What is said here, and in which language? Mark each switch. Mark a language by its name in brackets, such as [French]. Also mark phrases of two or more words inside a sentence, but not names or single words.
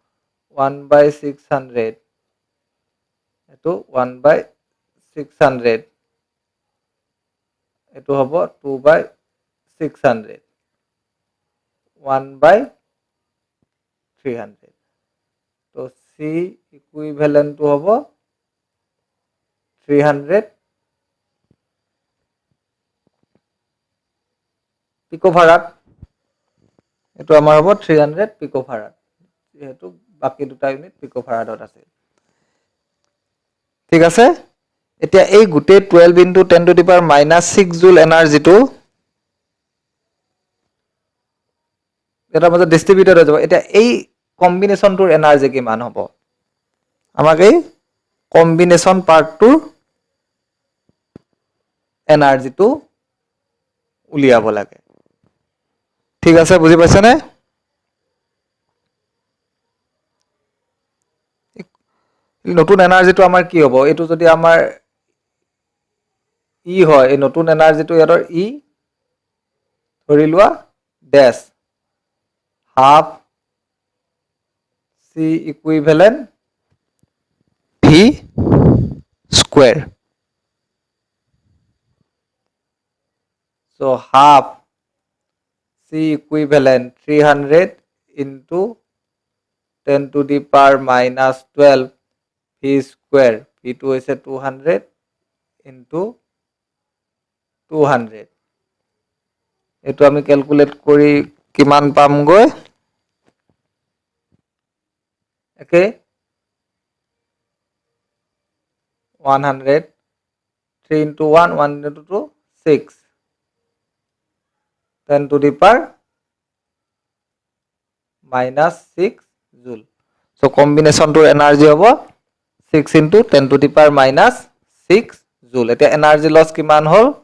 [Assamese] 1/600 এটো 1/600 এটো হ'ব 2/600 1/300 তো [English] C equivalent [Assamese] to hobo 300 picofarad এটো আমাৰ হ'ব 300 picofarad যেহেতু বাকী দুটা ইউনিট পিকোফাৰাড ত আছে ঠিক আছে এতিয়া এই গুটে 12 [English] into 10 to the power minus 6 joule energy [Assamese] to এটা মতে ডিস্ট্রিবিউটেড হৈ যাব এটা এই [English] combination energy [Assamese] কিমান হ'ব আমাক এই [English] combination part [Assamese] এনাৰ্জিটো উলিয়াব লাগে ঠিক আছে বুজি পাইছেনে নতুন এনাৰ্জিটো আমাৰ কি হ'ব এটো যদি আমাৰ ই হয় এই নতুন এনাৰ্জিটো ইয়াৰ ই ধৰি লোৱা [English] dash half c equivalent v square so half c equivalent 300 into 10 to the power minus 12 v square v2 is 200 into 200 [Assamese] এটো আমি ক্যালকুলেট কৰি কিমান পাম গৈ [English] একে 100 3 into 1 1 into 2 6 10 to the power minus 6 joule so combination to energy hobo 6 into 10 to the power minus 6 joule eta energy loss [Assamese] কিমান হ'ল